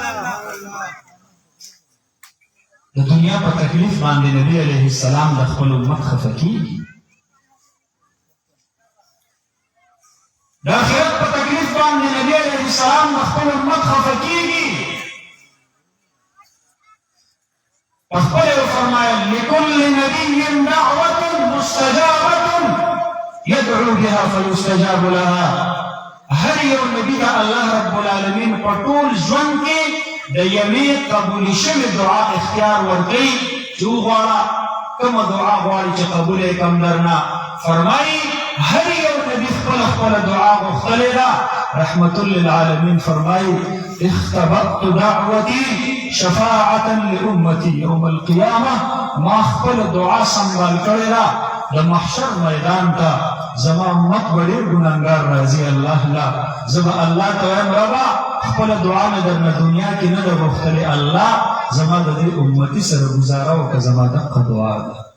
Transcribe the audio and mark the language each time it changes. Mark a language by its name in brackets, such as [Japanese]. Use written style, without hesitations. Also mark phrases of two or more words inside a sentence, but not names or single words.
[Pashto] د دنیا په تکلیف باندې نبي [Arabic] علیه السلام [Pashto] د خپل امت خفه کېږي، د آخرت په تکلیف باندې نبي [Arabic] علیه السلام [Pashto] د خپل امت خفه کېږي. په خپله یې وفرمایل [Arabic] لکل نبي دعوة مستجابة يدعو بها فيستجاب لها. [Pashto] هر یو نبي ته الله رب العالمین په ټول ژوند کې د یوې قبول شوې دعا اختیار ورکوي چې وغواړه کومه دعا غواړي چې قبول یې کړم درنه. فرمایي هر یو نبي خپله دعا غوښتلې ده. [Arabic] رحمة للعالمین [Pashto] فرمایي [Arabic] اختبأت دعوتي شفاعة لأمتي يوم القيامة. [Pashto] ما خپل دعا سنبال کړې ده د محشر میدان ته زما امت به ډېر ګناهګار راځي الله لا، زه به الله ته وایم ربه خپله دعا مې درنه دنیا کې نه ده غوښتلې، الله زما د دې امتي سره ګزاره وکړه، زما دقه دعا ده.